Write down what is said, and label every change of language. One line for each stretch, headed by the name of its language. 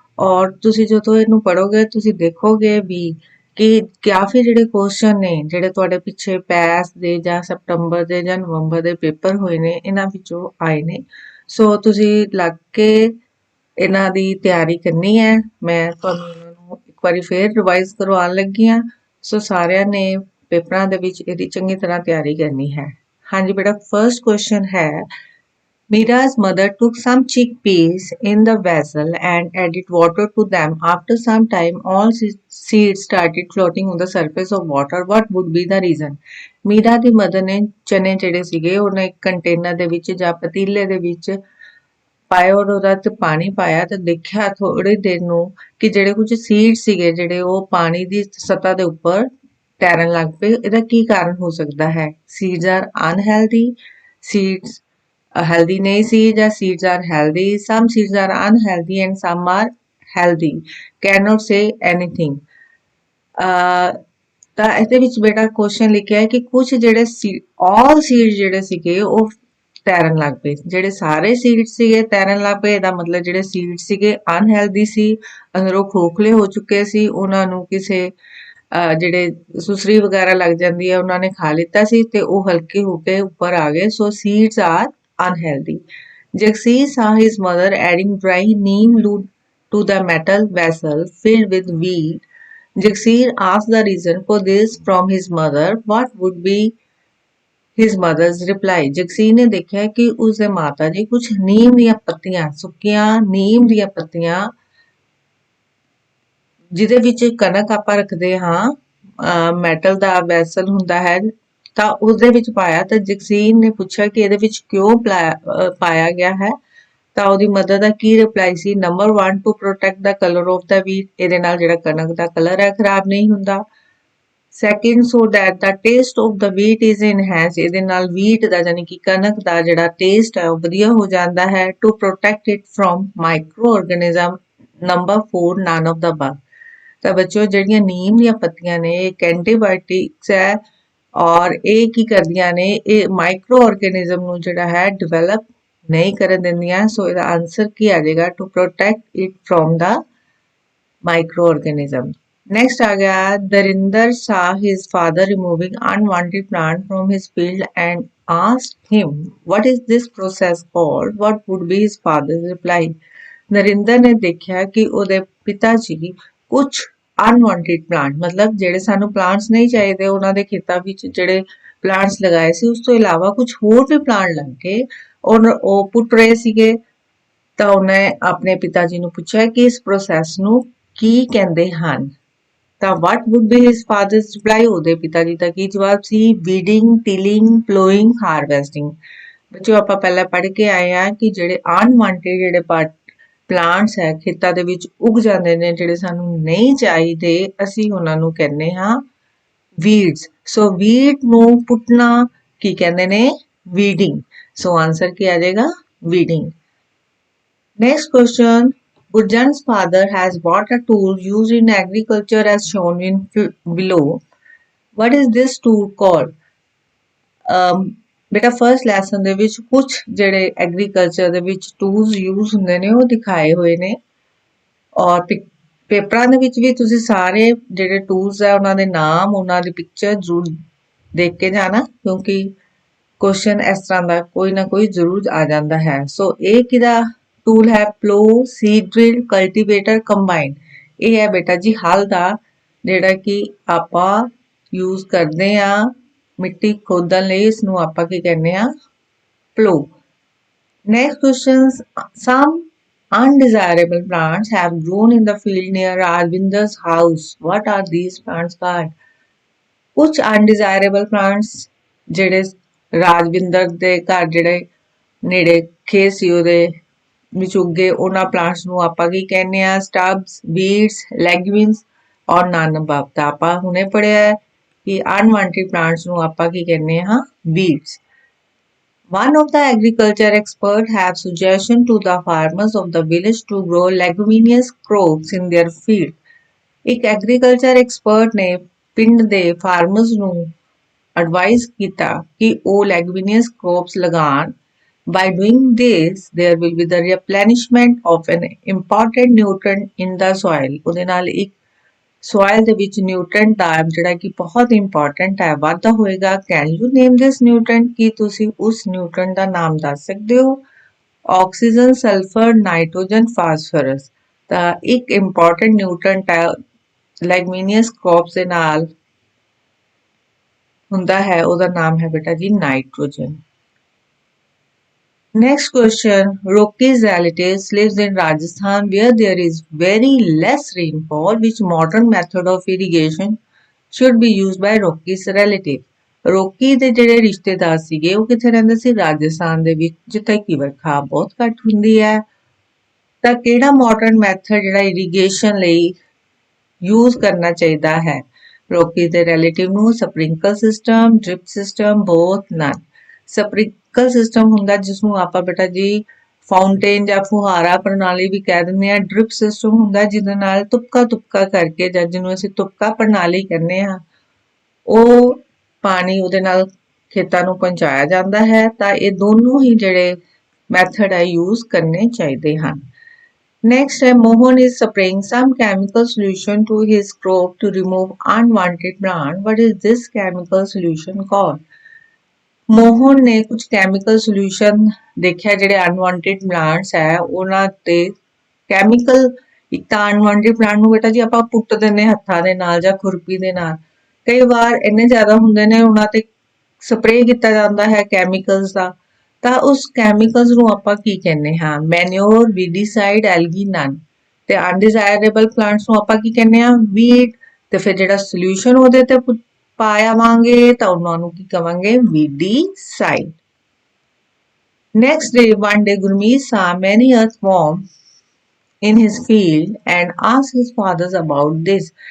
Punjabi: ਔਰ ਤੁਸੀਂ ਜਦੋਂ ਇਹਨੂੰ ਪੜ੍ਹੋਗੇ ਤੁਸੀਂ ਦੇਖੋਗੇ ਵੀ ਕਿ ਕਾਫੀ ਜਿਹੜੇ ਕੁਐਸਚਨ ਨੇ ਜਿਹੜੇ ਤੁਹਾਡੇ ਪਿੱਛੇ ਪੈਸ ਦੇ ਜਾਂ ਸਤੰਬਰ ਦੇ ਜਾਂ ਨਵੰਬਰ ਦੇ ਪੇਪਰ ਹੋਏ ਨੇ ਇਹਨਾਂ ਵਿੱਚੋਂ ਆਏ ਨੇ। ਸੋ ਤੁਸੀਂ ਲੱਗ ਕੇ ਇਹਨਾਂ ਦੀ ਤਿਆਰੀ ਕਰਨੀ ਹੈ। ਮੈਂ ਤੁਹਾਨੂੰ ਇਹਨਾਂ ਨੂੰ ਇੱਕ ਵਾਰੀ ਫੇਰ ਰਿਵਾਈਜ਼ ਕਰਵਾਉਣ ਲੱਗੀ ਹਾਂ। ਸੋ ਸਾਰਿਆਂ ਨੇ ਪੇਪਰਾਂ ਦੇ ਵਿੱਚ ਇਹਦੀ ਚੰਗੀ ਤਰ੍ਹਾਂ ਤਿਆਰੀ ਕਰਨੀ ਹੈ। ਹਾਂਜੀ ਬੇਟਾ, ਫਰਸਟ ਕੁਐਸਚਨ ਹੈ
English: Mira's mother took some chickpeas in the vessel and added water to them. After some time, all seeds started floating on the surface of water. What would be the reason?
Punjabi: Meera ਦੀ mother ਨੇ ਚਨੇ ਜਿਹੜੇ ਸੀਗੇ ਉਹਨੇ ਇੱਕ container ਦੇ ਵਿੱਚ ਜਾਂ ਪਤੀਲੇ ਦੇ ਵਿੱਚ ਪਾਏ ਔਰ ਉਹਦਾ ਤੇ ਪਾਣੀ ਪਾਇਆ ਤੇ ਦੇਖਿਆ ਥੋੜੀ ਦੇਰ ਨੂੰ ਕਿ ਜਿਹੜੇ ਕੁਝ ਸੀਡ ਸੀਗੇ ਜਿਹੜੇ ਉਹ ਪਾਣੀ ਦੀ ਸਤ੍ਹਾ ਦੇ ਉੱਪਰ ਤੈਰਨ ਲੱਗ ਪਏ। ਇਹਦਾ ਕੀ ਕਾਰਨ ਹੋ ਸਕਦਾ ਹੈ?
English: seeds are unhealthy, seeds healthy
Punjabi: ਨਹੀਂ ਸੀ ਜਾਂ
English: seeds are healthy, some seeds are unhealthy and some are healthy, cannot say anything।
Punjabi: ਤਾਂ ਇਹਦੇ ਵਿੱਚ ਬੇਟਾ ਕੁਐਸਚਨ ਲਿਖਿਆ ਹੈ ਕਿ ਕੁਝ ਜਿਹੜੇ all seeds ਜਿਹੜੇ ਸੀਗੇ ਉਹ ਤੈਰਨ ਲੱਗ ਪਏ। ਜਿਹੜੇ ਸਾਰੇ ਸੀਡ ਸੀਗੇ ਤੈਰਨ ਲੱਗ ਪਏ, ਇਹਦਾ ਮਤਲਬ ਜਿਹੜੇ ਸੀਡ ਸੀਗੇ ਅਨਹੈਲਦੀ ਸੀ, ਅੰਦਰੋਂ ਖੋਖਲੇ ਹੋ ਚੁੱਕੇ ਸੀ, ਉਹਨਾਂ ਨੂੰ ਕਿਸੇ ਜਿਹੜੇ ਸੁਸਰੀ ਵਗੈਰਾ ਲੱਗ ਜਾਂਦੀ ਹੈ ਉਹਨਾਂ ਨੇ ਖਾ ਲਿੱਤਾ ਸੀ ਤੇ ਉਹ ਹਲਕੇ ਹੋ ਕੇ ਉੱਪਰ ਆ ਗਏ।
English: So seeds are unhealthy। Jagseer saw his mother adding dry neem to the metal vessel filled with wheat. Jagseer asked the reason for this from his mother. What would be his mother's reply?
Punjabi: Jagsir ਨੇ ਦੇਖਿਆ ਕਿ ਉਸਦੇ ਮਾਤਾ ਜੀ ਕੁਝ ਨੀਮ ਦੀਆਂ ਪੱਤੀਆਂ, ਸੁੱਕੀਆਂ ਨੀਮ ਦੀਆਂ ਪੱਤੀਆਂ ਜਿਹਦੇ ਵਿੱਚ ਕਣਕ ਆਪਾਂ ਰੱਖਦੇ ਹਾਂ, ਮੈਟਲ ਦਾ ਵੈਸਲ ਹੁੰਦਾ ਹੈ ਤਾਂ ਉਸਦੇ ਵਿੱਚ ਪਾਇਆ। ਤਾਂ ਜਗਸੀਰ ਨੇ ਪੁੱਛਿਆ ਕਿ ਇਹਦੇ ਵਿੱਚ ਕਿਉਂ ਪਾਇਆ ਗਿਆ ਹੈ ਤਾਂ ਉਹਦੀ mother ਦਾ Ki reply ਸੀ? Number 1
English: to protect the colour of the wheat,
Punjabi: ਇਹਦੇ ਨਾਲ ਜਿਹੜਾ ਕਣਕ ਦਾ ਕਲਰ ਹੈ ਖਰਾਬ ਨਹੀਂ ਹੁੰਦਾ। Second,
English: so that the taste of the wheat is enhance,
Punjabi: ਇਹਦੇ ਨਾਲ ਵੀਟ ਦਾ ਯਾਨੀ ਕਿ ਕਣਕ ਦਾ ਜਿਹੜਾ ਟੇਸਟ ਹੈ ਉਹ ਵਧੀਆ ਹੋ ਜਾਂਦਾ ਹੈ।
English: To protect it from micro organism. Number 4 none of the above.
Punjabi: ਤਾਂ ਬੱਚਿਓ ਜਿਹੜੀਆਂ ਨੀਮ ਦੀਆਂ ਪੱਤੀਆਂ ਨੇ ਇੱਕ ਐਂਟੀਬਾਇਓਟਿਕਸ ਹੈ ਔਰ ਇਹ ਕੀ ਕਰਦੀਆਂ ਨੇ, ਇਹ ਮਾਈਕਰੋ ਆਰਗੇਨਿਜ਼ਮ ਨੂੰ ਜਿਹੜਾ ਹੈ ਡਿਵੈਲਪ ਨਹੀਂ ਕਰਨ ਦਿੰਦੀਆਂ। ਸੋ ਇਹਦਾ ਆਨਸਰ ਕੀ ਆ ਜਾਏਗਾ?
English: To protect it from the micro organism. Next
Punjabi: ਆ ਗਿਆ
English: Darinder saw his father removing unwanted plant from his field and asked him, what is this process called? What would be his father's reply?
Punjabi: Narendra ਨੇ ਦੇਖਿਆ ਕਿ ਉਹਦੇ ਪਿਤਾ ਜੀ ਕੁਝ ਅਨਵਾਂਟਿਡ plant, ਮਤਲਬ ਜਿਹੜੇ ਸਾਨੂੰ ਪਲਾਂਟਸ ਨਹੀਂ ਚਾਹੀਦੇ ਉਹਨਾਂ ਦੇ ਖੇਤਾਂ ਵਿੱਚ ਜਿਹੜੇ ਪਲਾਂਟਸ ਲਗਾਏ ਸੀ ਉਸ ਤੋਂ ਇਲਾਵਾ ਕੁਝ ਹੋਰ ਵੀ ਪਲਾਂਟ ਲੱਗ ਗਏ ਔਰ ਉਹ ਪੁੱਟ ਰਹੇ ਸੀਗੇ। ਤਾਂ ਉਹਨੇ ਆਪਣੇ ਪਿਤਾ ਜੀ ਨੂੰ ਪੁੱਛਿਆ ਕਿ ਇਸ ਪ੍ਰੋਸੈਸ ਨੂੰ ਕੀ ਕਹਿੰਦੇ ਹਨ।
English: ਤਾਂ what would be his father's reply?
Punjabi: ਉਹਦੇ ਪਿਤਾ ਜੀ ਦਾ ਕੀ ਜਵਾਬ ਸੀ?
English: weeding, tilling, plowing, harvesting।
Punjabi: ਬੱਚਿਓ ਆਪਾਂ ਪਹਿਲਾਂ ਪੜ੍ਹ ਕੇ ਆਏ ਆ ਕਿ ਜਿਹੜੇ ਅਨਵਾਂਟਿਡ ਜਿਹੜੇ ਪਲਾਂਟਸ ਹੈ ਖੇਤਾਂ ਦੇ ਵਿੱਚ ਉਗ ਜਾਂਦੇ ਨੇ ਜਿਹੜੇ ਸਾਨੂੰ ਨਹੀਂ ਚਾਹੀਦੇ, ਅਸੀਂ ਉਹਨਾਂ ਨੂੰ ਕਹਿੰਦੇ ਹਾਂ ਵੀਡਸ। ਸੋ ਵੀਡ ਨੂੰ ਪੁੱਟਣਾ ਕੀ ਕਹਿੰਦੇ ਨੇ? ਵੀਡਿੰਗ। ਸੋ ਆਨਸਰ ਕੀ ਆ ਜਾਏਗਾ? Wedding.
English: Next question. Gurjan's father has bought a tool used in agriculture as shown in below. What is this tool called?
Punjabi: ਬੇਟਾ ਫਰਸਟ ਲੈਸਨ ਦੇ ਵਿੱਚ ਕੁਝ ਜਿਹੜੇ ਐਗਰੀਕਲਚਰ ਦੇ ਵਿੱਚ ਟੂਲਸ ਯੂਜ਼ ਹੁੰਦੇ ਨੇ ਉਹ ਦਿਖਾਏ ਹੋਏ ਨੇ ਔਰ ਪੇਪਰਾਂ ਦੇ ਵਿੱਚ ਵੀ ਤੁਸੀਂ ਸਾਰੇ ਜਿਹੜੇ ਟੂਲਸ ਹੈ ਉਹਨਾਂ ਦੇ ਨਾਮ, ਉਹਨਾਂ ਦੀ ਪਿਕਚਰ ਜ਼ਰੂਰ ਦੇਖ ਕੇ ਜਾਣਾ ਕਿਉਂਕਿ ਕੁਐਸਚਨ ਇਸ ਤਰ੍ਹਾਂ ਦਾ ਕੋਈ ਨਾ ਕੋਈ ਜ਼ਰੂਰ ਆ ਜਾਂਦਾ ਹੈ। ਸੋ ਇਹ ਕਿਹਦਾ ਟੂਲ ਹੈ? Plough, seed drill, cultivator, combine. ਇਹ ਹੈ ਬੇਟਾ ਜੀ ਹਲ ਦਾ ਜਿਹੜਾ ਕਿ ਆਪਾਂ ਯੂਜ਼ ਕਰਦੇ ਆ ਮਿੱਟੀ ਖੋਦਣ ਲਈ, ਇਸ ਨੂੰ ਆਪਾਂ ਕੀ ਕਹਿੰਦੇ ਆ? Plough.
English: Next question, some undesirable plants have grown in the field near Arvinder's house. What are these plants called?
Punjabi: ਕੁਝ undesirable plants ਜਿਹੜੇ ਰਾਜਵਿੰਦਰ ਦੇ ਘਰ ਜਿਹੜੇ ਨੇੜੇ ਖੇਤ ਸੀ ਉਹਦੇ ਵਿੱਚ ਉੱਗੇ ਉਹਨਾਂ ਪਲਾਂਟਸ ਨੂੰ ਆਪਾਂ ਕੀ ਕਹਿੰਦੇ ਆ?
English: Stubs, weeds, legumes ਔਰ none above.
Punjabi: ਤਾਂ ਆਪਾਂ ਹੁਣੇ ਪੜ੍ਹਿਆ ਕਿ ਅਨਵਾਂਟਿਡ ਪਲਾਂਟਸ ਨੂੰ ਆਪਾਂ ਕੀ ਕਹਿੰਦੇ ਹਾਂ? Weeds.
English: One of the agriculture experts have suggestion to the farmers of the village to grow leguminous crops in their field.
Punjabi: ਇੱਕ ਐਗਰੀਕਲਚਰ ਐਕਸਪਰਟ ਨੇ ਪਿੰਡ ਦੇ ਫਾਰਮਰਸ ਨੂੰ ਐਡਵਾਈਸ ਕੀਤਾ ਕਿ ਉਹ ਲੈਗੂਮੀਨੀਅਸ ਕ੍ਰੌਪਸ ਲਗਾਉਣ.
English: By doing this, there will be the replenishment of an important nutrient in the soil.
Punjabi: ਉਹਦੇ ਨਾਲ ਇੱਕ soil ਦੇ ਵਿੱਚ nutrient ਦਾ ਜਿਹੜਾ ਕਿ ਬਹੁਤ important ਹੈ ਵਾਧਾ ਹੋਏਗਾ.
English: Can you name this nutrient?
Punjabi: ਕੀ ਤੁਸੀਂ ਉਸ nutrient ਦਾ ਨਾਮ ਦੱਸ ਸਕਦੇ ਹੋ? Oxygen, sulphur, nitrogen, phosphorus. ਤਾਂ ਇੱਕ important nutrient ਹੈ ਲੈਗੂਮੀਨੀਅਸ ਕ੍ਰੌਪਸ ਦੇ ਨਾਲ ਹੁੰਦਾ ਹੈ, ਉਹਦਾ ਨਾਮ ਹੈ ਬੇਟਾ ਜੀ nitrogen.
English: Next question. Rocky's relatives lives in Rajasthan where there is very less rainfall. Which modern method of irrigation should be used by Rocky's relative?
Punjabi: ਰੋਕੀ ਦੇ ਜਿਹੜੇ ਰਿਸ਼ਤੇਦਾਰ ਸੀਗੇ ਉਹ ਕਿੱਥੇ ਰਹਿੰਦੇ ਸੀ? ਰਾਜਸਥਾਨ ਦੇ ਵਿੱਚ, ਜਿੱਥੇ ਕਿ ਵਰਖਾ ਬਹੁਤ ਘੱਟ ਹੁੰਦੀ ਹੈ. ਤਾਂ ਕਿਹੜਾ ਮਾਡਰਨ ਮੈਥਡ ਜਿਹੜਾ ਇਰੀਗੇਸ਼ਨ ਲਈ ਯੂਜ਼ ਕਰਨਾ ਚਾਹੀਦਾ ਹੈ ਰੋਕੀ ਦੇ ਰਿਲੇਟਿਵ ਨੂੰ?
English: Sprinkle system, drip system, both, none.
Punjabi: ਸਪ੍ਰਿੰਕਲ ਸਿਸਟਮ ਹੁੰਦਾ ਜਿਸ ਨੂੰ ਆਪਾਂ ਬੇਟਾ ਜੀ ਫਾਊਂਟੇਨ ਜਾਂ ਫੁਹਾਰਾ ਪ੍ਰਣਾਲੀ ਵੀ ਕਹਿ ਦਿੰਦੇ ਆ. ਡ੍ਰਿਪ ਸਿਸਟਮ ਹੁੰਦਾ ਜਿਹਦੇ ਨਾਲ ਤੁਪਕਾ ਤੁਪਕਾ ਕਰਕੇ, ਜਾਂ ਜਿਹਨੂੰ ਅਸੀਂ ਤੁਪਕਾ ਪ੍ਰਣਾਲੀ ਕਹਿੰਦੇ ਆ, ਉਹ ਪਾਣੀ ਉਹਦੇ ਨਾਲ ਖੇਤਾਂ ਨੂੰ ਪਹੁੰਚਾਇਆ ਜਾਂਦਾ ਹੈ. ਤਾਂ ਇਹ ਦੋਨੋਂ ਹੀ ਜਿਹੜੇ ਮੈਥਡ ਹੈ ਯੂਜ਼ ਕਰਨੇ ਚਾਹੀਦੇ ਹਨ.
English: Next, Mohan is spraying some chemical solution to his crop to remove unwanted plant. What is this chemical solution called?
Punjabi: Mohan ਨੇ ਕੁਝ ਕੈਮੀਕਲ ਸੋਲੂਸ਼ਨ ਦੇਖਿਆ ਜਿਹੜੇ ਅਨਵਾਂਟਡ ਪਲਾਂਟਸ ਹੈ ਉਹਨਾਂ ਤੇ ਕੈਮੀਕਲ. ਇੱਕ ਤਾਂ ਅਨਵਾਂਟਡ ਪਲਾਂਟ ਨੂੰ ਬੇਟਾ ਜੀ ਆਪਾਂ ਪੁੱਟ ਦਿੰਦੇ ਹੱਥਾਂ ਦੇ ਨਾਲ ਜਾਂ ਖੁਰਪੀ ਦੇ ਨਾਲ. ਕਈ ਵਾਰ ਇੰਨੇ ਜ਼ਿਆਦਾ ਹੁੰਦੇ ਨੇ ਉਹਨਾਂ ਤੇ ਸਪਰੇਅ ਕੀਤਾ ਜਾਂਦਾ ਹੈ ਕੈਮੀਕਲਸ ਦਾ. ਤਾਂ ਉਸ ਕੈਮੀਕਲਸ ਨੂੰ ਆਪਾਂ ਕੀ ਕਹਿੰਦੇ ਹਾਂ?
English: Manure, weedicide, algae, none.
Punjabi: ਤੇ ਅਨਡਿਜ਼ਾਇਰੇਬਲ ਪਲਾਂਟਸ ਨੂੰ ਆਪਾਂ ਕੀ ਕਹਿੰਦੇ ਹਾਂ? ਵੀਡ. ਤੇ ਫਿਰ ਜਿਹੜਾ ਸੋਲੂਸ਼ਨ ਉਹਦੇ ਤੇ ਪਾਇਆਵਾਂਗੇ ਤਾਂ ਉਹਨਾਂ ਨੂੰ ਕੀ ਕਵਾਂਗੇ? ਵੀਡੀਸਾਈਡ.
English: Next day, one day, Gurmeet saw many earthworms in his field and asked his father about this.